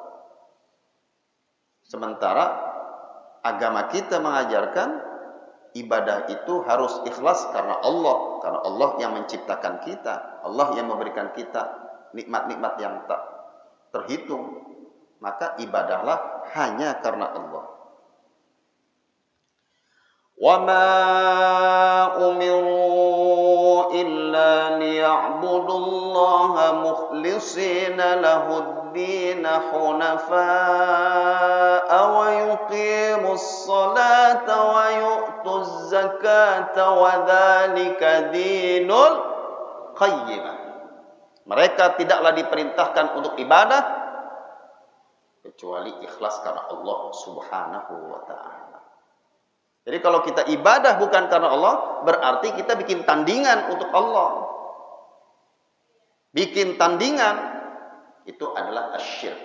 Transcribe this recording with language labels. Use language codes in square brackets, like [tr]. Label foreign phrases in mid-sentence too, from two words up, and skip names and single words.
[id] Sementara agama kita mengajarkan ibadah itu harus ikhlas karena Allah yang menciptakan kita, Allah yang memberikan kita nikmat-nikmat yang tak terhitung. Maka ibadahlah hanya karena Allah. [ar] وما أمروا إلا ليعبدوا الله مخلصين له الدين حنفاء ويقيموا الصلاة ويؤتوا الزكاة وذلك دين القيمة. [id] Mereka tidaklah diperintahkan untuk ibadah kecuali ikhlas karena Allah [ar] سبحانه وتعالى. [id] Jadi kalau kita ibadah bukan karena Allah, berarti kita bikin tandingan untuk Allah. Bikin tandingan itu adalah asyirk.